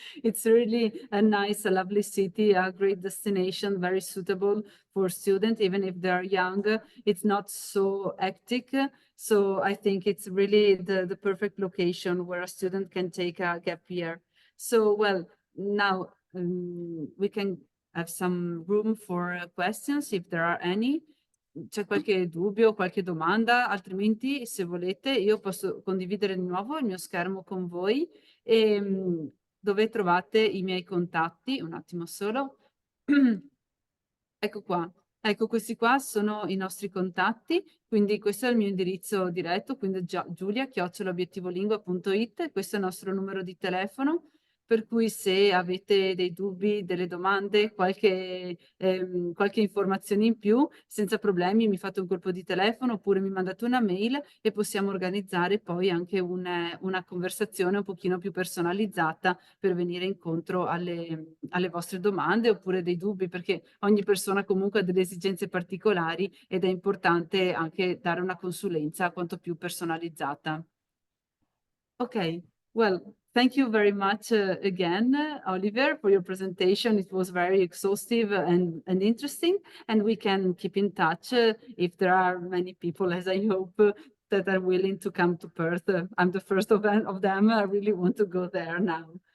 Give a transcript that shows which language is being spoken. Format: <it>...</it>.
<en>It's really a nice, a lovely city, a great destination, very suitable for students, even if they're young. It's not so hectic. So I think it's really the perfect location where a student can take a gap year. So, well, now we can have some room for questions if there are any.</en> <it>C'è qualche dubbio, qualche domanda? Altrimenti, se volete, io posso condividere di nuovo il mio schermo con voi e dove trovate i miei contatti. Un attimo solo. Ecco qua. Ecco, questi qua sono i nostri contatti, quindi questo è il mio indirizzo diretto, quindi giulia@obiettivolingua.it, questo è il nostro numero di telefono, per cui se avete dei dubbi, delle domande, qualche informazione in più, senza problemi mi fate un colpo di telefono oppure mi mandate una mail e possiamo organizzare poi anche una conversazione un pochino più personalizzata per venire incontro alle vostre domande oppure dei dubbi, perché ogni persona comunque ha delle esigenze particolari ed è importante anche dare una consulenza quanto più personalizzata.</it> <en>Ok, well, thank you very much again, Oliver, for your presentation. It was very exhaustive and interesting, and we can keep in touch if there are many people, as I hope, that are willing to come to Perth. I'm the first of them. I really want to go there now.</en>